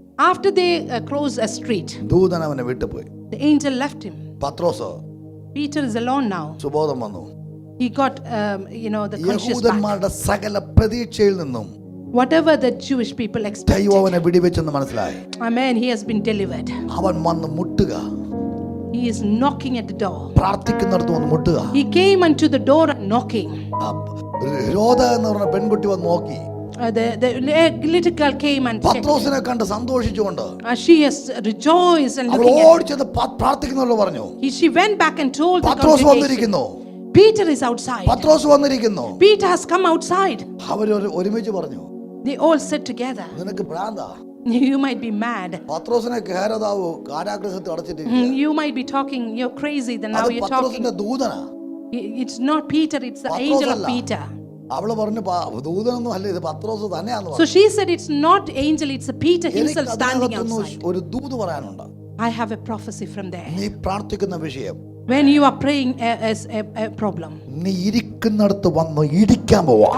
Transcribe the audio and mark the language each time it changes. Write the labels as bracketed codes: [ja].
[en] After they crossed a street, [ml] ദൂതൻ അവനെ വിട്ടുപോയി. [en] the angel left him. [ml] Pathros [en] Peter is alone now. [ml] സുബോധം വന്നു. [en] He got, the conscious back. [ml] യഹൂദന്മാരുടെ സകല പ്രതീക്ഷയിൽ നിന്നും [en] Whatever the Jewish people expected. [ml] ദൈവം അവനെ വിടിവെച്ചെന്ന് മനസ്സിലായി. [en] Amen. He has been delivered. [ml] അവൻ വന്ന് മുട്ടുക. [en] He is knocking at the door. [ml] പ്രാർത്ഥിക്കുന്നിടത്ത് വന്ന് മുട്ടുക. [en] He came unto the door and knocking. [ml] രോധ എന്ന് പറഞ്ഞ പെൺകുട്ടി വന്ന് നോക്കി. [en] The little girl came and checked. [ml] പത്രോസിനെ കണ്ട് സന്തോഷിച്ചുകൊണ്ട് [en] She has rejoiced and [ml] അവൾ [en] looking at [ml] ഓടിച്ചെന്ന് പ്രാർത്ഥിക്കുന്നവരോട് പറഞ്ഞു, [en] She went back and told the [ml] Pathros [en] congregation, [ml] വന്നിരിക്കുന്നു. [en] Peter is outside. [ml] പത്രോസ് വന്നിരിക്കുന്നു. [en] Peter has come outside. [ml] അവർ ഒരുമിച്ച് പറഞ്ഞു, [en] They all sit together. [ml] നിനക്ക് ഭ്രാന്താ? [en] You might be mad. [ml] പത്രോസിനെ കേരതാവ് കാരാഗ്രഹത്തിൽ അടച്ചിട്ടിരിക്കുന്നു. [en] You might be talking, you're crazy, then now [ml] അത് [en] you're talking. [ml] പത്രോസിന്റെ ദൂതനാ. [en] It's not Peter, it's the angel of Peter. [ml] അവള് പറഞ്ഞു ദൂതനൊന്നും അല്ല, ഇത് പത്രോസ് തന്നെയാന്ന് [en] So [ml] പറഞ്ഞു. [en] she said it's not angel, it's a Peter himself [ml] എനിക്ക് [en] standing [ml] അതിനകത്തുനിന്ന് [en] outside. [ml] ഒരു ദൂത് പറയാനുണ്ട്. [en] I have a prophecy from there. [ml] നീ പ്രാർത്ഥിക്കുന്ന വിഷയം [en] When you are praying as a problem. [ml] നീ ഇരിക്കുന്നിടത്ത് വന്ന് ഇടിക്കാൻ പോവാ.